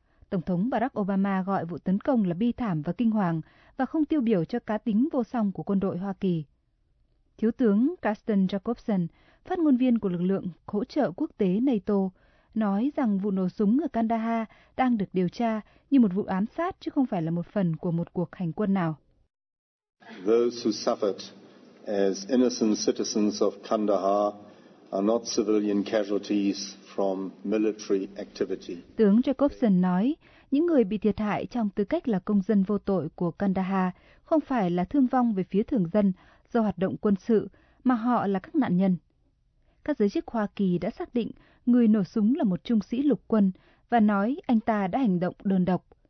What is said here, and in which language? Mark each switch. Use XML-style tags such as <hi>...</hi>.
<vi>Tổng thống Barack Obama gọi vụ tấn công là bi thảm và kinh hoàng và không tiêu biểu cho cá tính vô song của quân đội Hoa Kỳ. Thiếu tướng Carsten Jacobsen, phát ngôn viên của lực lượng hỗ trợ quốc tế NATO, nói rằng vụ nổ súng ở Kandahar đang được điều tra như một vụ ám sát chứ không phải là một phần của một cuộc hành quân nào.</vi> <en>Those who suffered as innocent citizens of Kandahar are not civilian casualties from military activity.</en> <vi>Tướng Jacobson nói, những người bị thiệt hại trong tư cách là công dân vô tội của Kandahar không phải là thương vong về phía thường dân do hoạt động quân sự, mà họ là các nạn nhân. Các giới chức Hoa Kỳ đã xác định người nổ súng là một trung sĩ lục quân và nói anh ta đã hành động đơn độc.</vi>